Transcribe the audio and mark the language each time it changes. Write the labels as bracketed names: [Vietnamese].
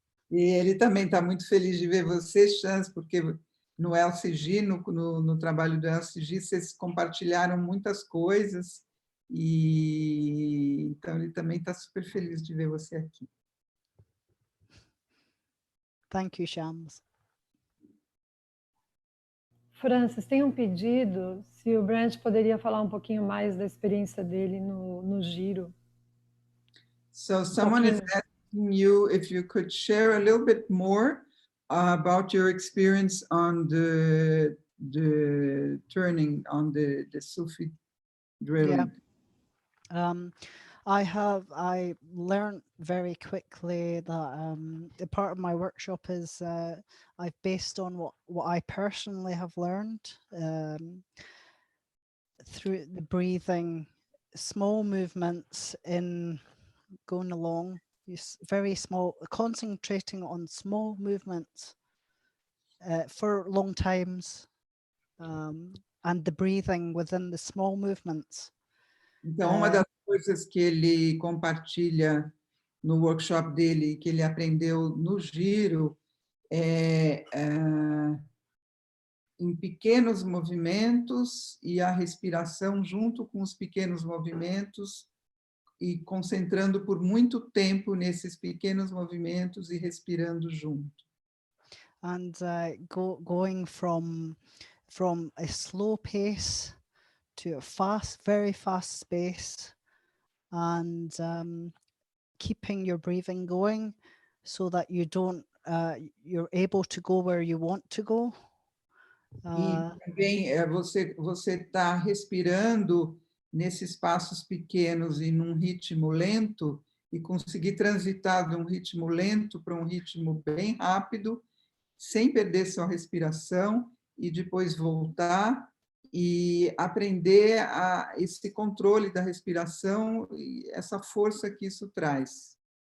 [Portuguese] E ele também está muito feliz de ver você, Shams, porque no LCG, no trabalho do LCG, vocês compartilharam muitas coisas, e então ele também está super feliz de ver você aqui. [English] Thank you, Shams. [Portuguese] Francis, tem um pedido, se o Brant poderia falar um pouquinho mais da experiência dele no giro. [English] So someone is asking you if you could share a little bit more about your experience on the turning on the Sufi drilling. Yeah. I learned very quickly that the part of my workshop is I've based on what I personally have learned through the breathing, small movements in going along, very small, concentrating on small movements for long times, and the breathing within the small movements. [Portuguese] Então, uma das coisas que ele compartilha no workshop dele, que ele aprendeu no giro, é em pequenos movimentos e a respiração junto com os pequenos movimentos e concentrando por muito tempo nesses pequenos movimentos e respirando junto. [English] And going from a slow pace to a very fast pace, and keeping your breathing going so that you're able to go where you want to go. [Portuguese] E também você está respirando nesses passos pequenos e num ritmo lento e conseguir transitar de um ritmo lento para um ritmo bem rápido, sem perder sua respiração e depois voltar e aprender esse controle da respiração e essa força que isso traz.